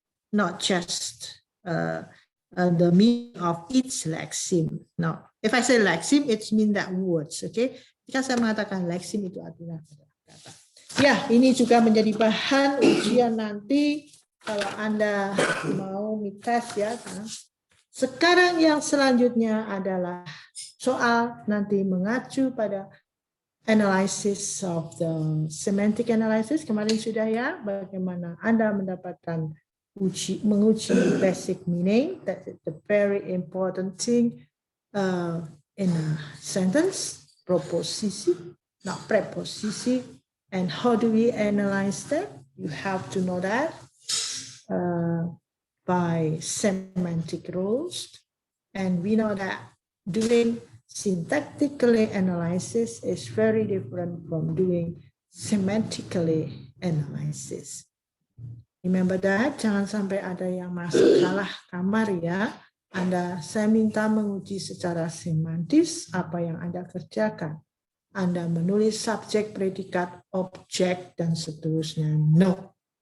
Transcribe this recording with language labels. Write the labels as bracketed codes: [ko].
[en] Not just the meaning of each leksim. No. If I say leksim, it means that words. Okay? [id] Jika saya mengatakan leksim itu artinya kata. Ya, ini juga menjadi bahan ujian nanti kalau Anda mau mitas ya. Sekarang yang selanjutnya adalah soal nanti mengacu pada [en] analysis of the semantic analysis. [id] Kemarin sudah ya, bagaimana Anda mendapatkan menguji basic meaning. [en] That is the very important thing in a sentence, proposisi, not preposisi. And how do we analyze that? You have to know that by semantic rules. And we know that doing syntactically analysis is very different from doing semantically analysis. Remember that, [id] jangan sampai ada yang masuk salah kamar ya. Saya minta menguji secara semantis apa yang Anda kerjakan. Anda menulis subjek, predikat, objek, dan seterusnya. No.